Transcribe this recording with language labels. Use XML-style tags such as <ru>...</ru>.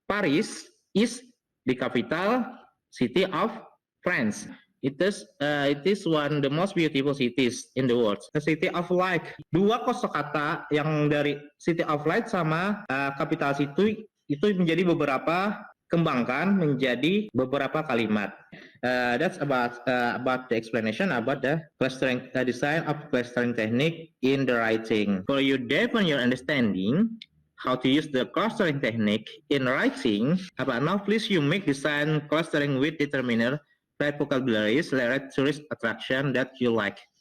<en>Paris is the capital city of France. It is one of the most beautiful cities in the world. The city of light.</en> <id>Dua kosakata yang dari city of light sama capital city itu menjadi beberapa kembangkan menjadi beberapa kalimat.</id> <en>That's about the explanation about the clustering design of clustering technique in the writing. For you deepen your understanding how to use the clustering technique in writing, now please you make design clustering with determiner, write vocabularies, write tourist attraction that you like.</en>